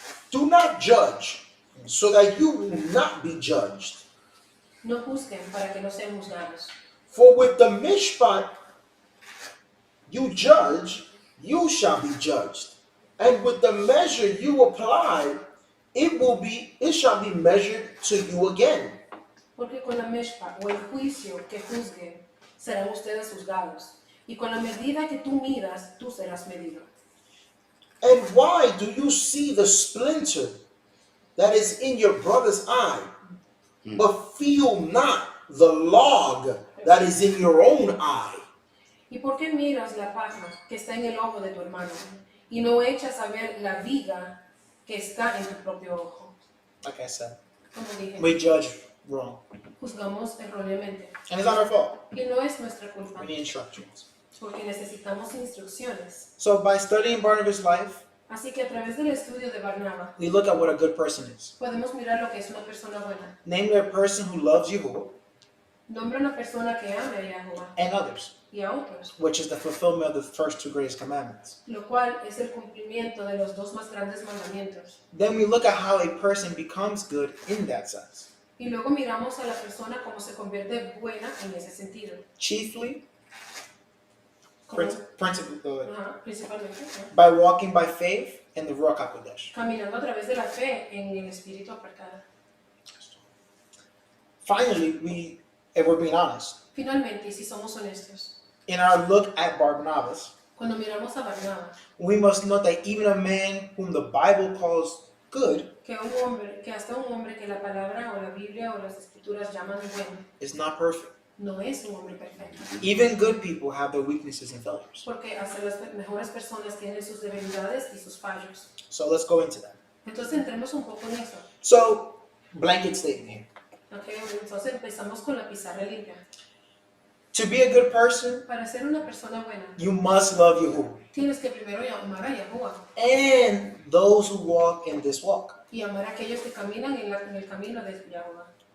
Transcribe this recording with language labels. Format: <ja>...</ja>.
<en>do not judge, so that you will not be judged.</en> <es>No juzguen para que no sean juzgados.</es> <en>For with the mishpat you judge, you shall be judged. And with the measure you apply, it shall be measured to you again.</en> <es>Porque con la meshpa o el juicio que juzguen, serán ustedes juzgados. Y con la medida que tú midas, tú serás medido.</es> <en>And why do you see the splinter that is in your brother's eye, but feel not the log that is in your own eye?</en> <es>¿Y por qué miras la paja que está en el ojo de tu hermano y no echas a ver la viga que está en tu propio ojo?</es> <en>Like I said,</en> <es>Como dije,</es> <en>we judge wrong.</en> <es>juzgamos erróneamente.</es> <en>And it's not our fault.</en> <es>Y no es nuestra culpa,</es> <en>We need instructions.</en> <es>porque necesitamos instrucciones.</es> <en>So by studying Barnabas' life,</en> <es>Así que a través del estudio de Barnabas,</es> <en>we look at what a good person is.</en> <es>podemos mirar lo que es una persona buena.</es> <en>Namely, a person who loves Yahuwah</en> <es>Nombra una persona que ame a Yahuwah</es> <en>and others,</en> <es>y a otros,</es> <en>which is the fulfillment of the first two greatest commandments.</en> <es>lo cual es el cumplimiento de los dos más grandes mandamientos.</es> <en>Then we look at how a person becomes good in that sense.</en> <es>Y luego miramos a la persona como se convierte buena en ese sentido.</es> <en>Chiefly,</en> <es>Como- principalmente, ¿no?</es> <en>by walking by faith in the Ruach HaKodesh.</en> <es>Caminando a través de la fe en el espíritu apartado.</es> <en>Finally, if we're being honest,</en> <es>Finalmente, y si somos honestos,</es> <en>in our look at Barnabas,</en> <es>cuando miramos a Barnabas,</es> <en>we must note that even a man whom the Bible calls good</en> <es>que hasta un hombre que la palabra o la Biblia o las escrituras llaman bueno,</es> <en>is not perfect.</en> <es>no es un hombre perfecto.</es> <en>Even good people have their weaknesses and failures.</en> <es>Porque hasta las mejores personas tienen sus debilidades y sus fallos.</es> <en>So let's go into that.</en> <es>Entonces entremos un poco en eso.</es> <en>So, blanket statement here.</en> <es>Okay, entonces empezamos con la pizarra limpia.</es> <en>To be a good person,</en> <es>Para ser una persona buena,</es> <en>you must love Yahuwah</en> <es>tienes que primero amar a Yahuwah</es> <en>and those who walk in this walk.</en> <es>y amar a aquellos que caminan en el camino de Yahuwah.</es>